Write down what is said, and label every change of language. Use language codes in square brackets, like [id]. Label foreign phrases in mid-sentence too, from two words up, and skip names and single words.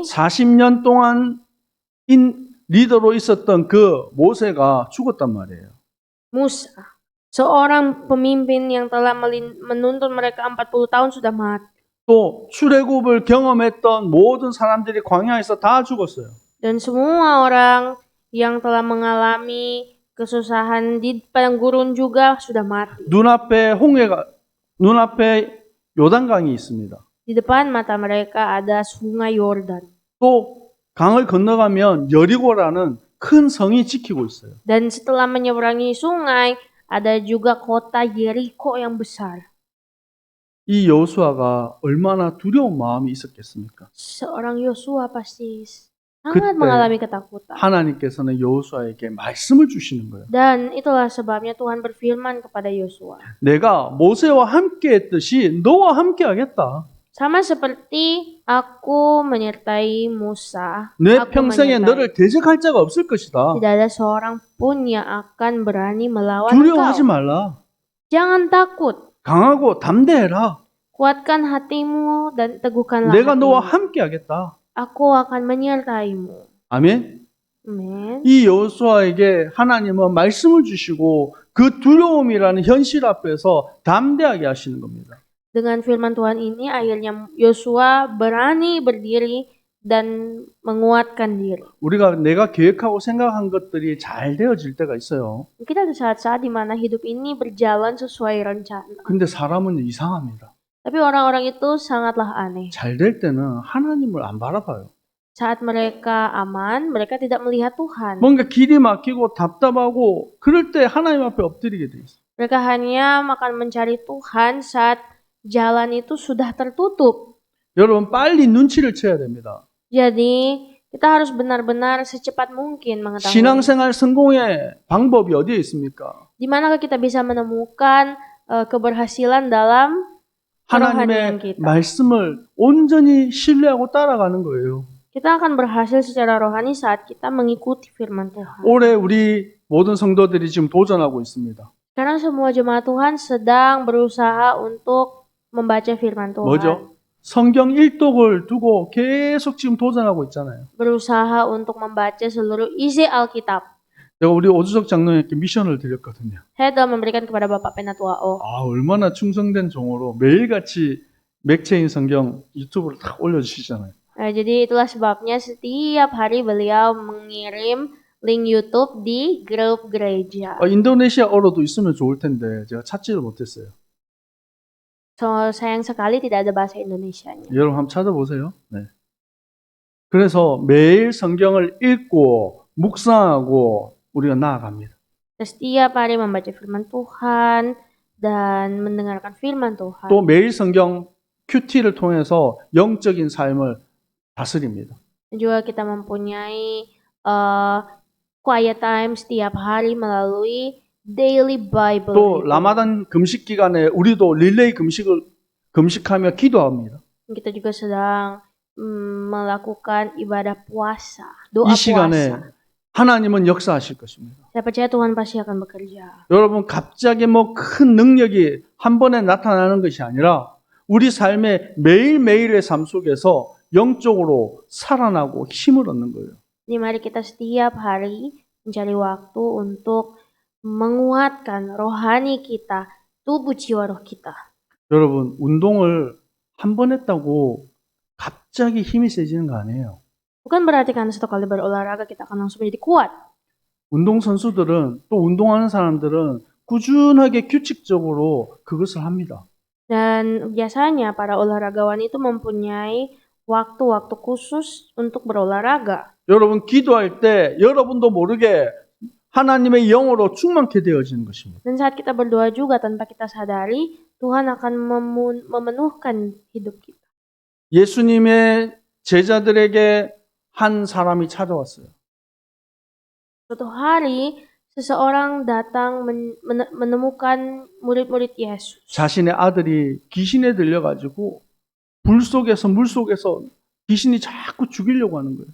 [ko] 40년 동안 리더로 있었던 그 모세가 죽었단 말이에요. [id] Musa, seorang pemimpin yang telah menuntun mereka 40 tahun sudah mati. [ko] 또 출애굽을 경험했던 모든 사람들이 광야에서 다 죽었어요. [id] Dan semua orang yang telah mengalami kesusahan di padang gurun juga sudah mati. [ko] 눈앞에 요단강이 있습니다. [id] Di depan mata mereka ada sungai Yordan. [ko] 또 강을 건너가면 여리고라는 큰 성이 지키고 있어요. [id] Dan setelah menyeberangi sungai, ada juga kota Yeriko yang besar. [ko] 이 여호수아가 얼마나 두려운 마음이 있었겠습니까? [id] Seorang Yosua pasti [ko] 그때 [id] sangat mengalami ketakutan. [ko] 하나님께서는 여호수아에게 말씀을 주시는 거예요. [id] Dan itulah sebabnya Tuhan berfirman kepada Yosua. [ko] 내가 모세와 함께 했듯이 너와 함께 하겠다. [id] Sama seperti aku menyertai Musa, [ko] 내 [id] aku [ko] 평생에 [id] menyertai. [ko] 너를 대적할 자가 없을 것이다. [id] Tidak ada seorang pun yang akan berani melawan [ko] 두려워하지 [id] engkau. [ko] 말라. [id] Jangan takut. [ko] 강하고 담대해라. [id] Kuatkan hatimu dan teguhkanlah [ko] 내가 너와 [id] hatimu. [ko] 함께 하겠다. [id] Aku akan menyertaimu. [ko] 아멘. [id] Amen. [ko] 이 여호수아에게 하나님은 말씀을 주시고 그 두려움이라는 현실 앞에서 담대하게 하시는 겁니다. [id] Dengan firman Tuhan ini akhirnya Yosua berani berdiri dan menguatkan diri. [ko] 우리가 내가 계획하고 생각한 것들이 잘 되어질 때가 있어요. [id] Kita ada saat-saat di mana hidup ini berjalan sesuai rencana. [ko] 근데 사람은 이상합니다. [id] Tapi orang-orang itu sangatlah aneh. [ko] 잘 될 때는 하나님을 안 바라봐요. [id] Saat mereka aman, mereka tidak melihat Tuhan. [ko] 뭔가 길이 막히고 답답하고 그럴 때 하나님 앞에 엎드리게 돼 있어요. [id] Mereka hanya akan mencari Tuhan saat jalan itu sudah tertutup. [ko] 여러분 빨리 눈치를 채야 됩니다. [id] Jadi, kita harus benar-benar secepat mungkin mengetahui. [ko] 신앙생활 성공의 방법이 어디에 있습니까? [id] Di manakah kita bisa menemukan keberhasilan dalam kerohanian [ko] 하나님의 [id] kita? [ko] 말씀을 온전히 신뢰하고 따라가는 거예요. [id] Kita akan berhasil secara rohani saat kita mengikuti firman Tuhan. [ko] 올해 우리 모든 성도들이 지금 도전하고 있습니다. [id] Karena semua jemaat Tuhan sedang berusaha untuk membaca firman Tuhan. [ko] 뭐죠? 성경 일독을 두고 계속 지금 도전하고 있잖아요. [id] Berusaha untuk membaca seluruh isi Alkitab. [ko] 제가 우리 오주석 장로님께 미션을 드렸거든요. [id] Saya telah memberikan kepada Bapak Penatuao. [ko] 얼마나 충성된 종으로 매일같이 맥체인 성경 유튜브를 딱 올려주시잖아요. [id] Jadi itulah sebabnya setiap hari beliau mengirim link YouTube di grup gereja. [ko] 인도네시아어로도 있으면 좋을 텐데 제가 찾지를 못했어요. [id] Sayang sekali tidak ada bahasa Indonesianya. [ko] 여러분 한번 찾아보세요. 네. 그래서 매일 성경을 읽고 묵상하고 우리가 나아갑니다. [id] Setiap hari membaca firman Tuhan dan mendengarkan firman Tuhan. [ko] 또 매일 성경 큐티를 통해서 영적인 삶을 다스립니다. [id] Juga kita mempunyai [en] quiet time [id] setiap hari melalui [en] daily Bible. [ko] 또 [en] reading. [ko] 라마단 금식 기간에 우리도 릴레이 금식하며 기도합니다. [id] Kita juga sedang melakukan ibadah puasa, doa [ko] 이 시간에 [id] puasa. [ko] 하나님은 역사하실 것입니다. [id] Saya percaya Tuhan pasti akan bekerja. [ko] 여러분 갑자기 큰 능력이 한 번에 나타나는 것이 아니라 우리 삶의 매일매일의 삶 속에서 영적으로 살아나고 힘을 얻는 거예요. [id] Jadi mari kita setiap hari mencari waktu untuk menguatkan rohani kita, tubuh jiwa roh kita. [ko] 여러분 운동을 한 번 했다고 갑자기 힘이 세지는 거 아니에요. [id] Bukan berarti karena satu kali berolahraga kita akan langsung menjadi kuat. [ko] 운동 선수들은 또 운동하는 사람들은 꾸준하게 규칙적으로 그것을 합니다. [id] Dan biasanya para olahragawan itu mempunyai waktu-waktu khusus untuk berolahraga. [ko] 여러분 기도할 때 여러분도 모르게 하나님의 영으로 충만케 되어지는 것입니다. [id] Dan saat kita berdoa juga tanpa kita sadari, Tuhan akan memenuhkan hidup kita. [ko] 예수님의 제자들에게 한 사람이 찾아왔어요. [id] Suatu hari, seseorang datang menemukan murid-murid Yesus. [ko] 자신의 아들이 귀신에 들려가지고 물 속에서 귀신이 자꾸 죽이려고 하는 거예요.